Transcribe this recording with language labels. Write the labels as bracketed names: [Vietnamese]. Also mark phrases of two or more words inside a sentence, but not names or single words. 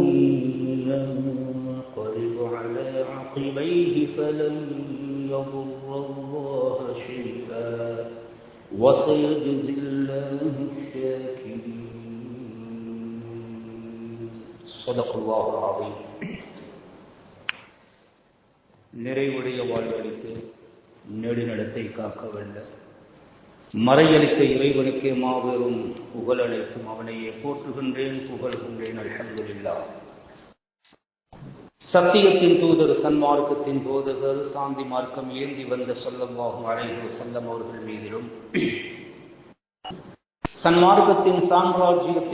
[Arabic] ينقلب على عقبيه فلن يضر الله شيئا وسيجزي الله الشاكرين. صدق الله العظيم. [Tamil] நிறைவுடைய வாழ்வழித்து நெடுநடத்தை காக்கவல்ல மறையளித்த இறைவனுக்கே மாபெரும் புகழளிக்கும் அவனையே போற்றுகின்றேன், புகழ்கின்றேன். அல்ஹம்துலில்லாஹ். சத்தியத்தின் தூதர், சன்மார்க்கத்தின் போதகர், சாந்தி மார்க்கம் ஏந்தி வந்த [Arabic] صلى الله عليه وسلم [Tamil] அவர்கள் மீதிலும், சன்மார்க்கத்தின் சாம்ராஜ்யத்தை